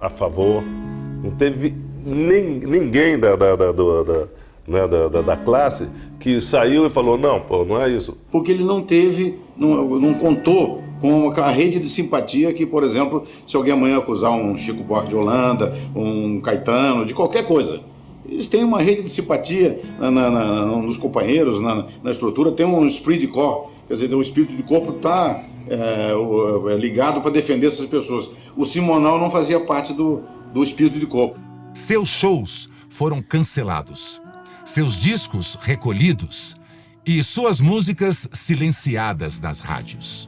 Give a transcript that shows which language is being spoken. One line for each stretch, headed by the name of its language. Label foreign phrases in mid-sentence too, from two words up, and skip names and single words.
Portuguese: a favor, não teve ninguém da classe que saiu e falou, não, pô, não é isso. Porque ele não contou com a rede de simpatia que, por exemplo, se alguém amanhã acusar um Chico Buarque de Holanda, um Caetano, de qualquer coisa, eles têm uma rede de simpatia nos companheiros, na estrutura, tem um
French: esprit de corps,
Portuguese: quer dizer, o espírito de corpo está ligado para defender essas pessoas. O Simonal não fazia parte do espírito de corpo. Seus shows foram cancelados, seus discos recolhidos e suas músicas silenciadas nas rádios.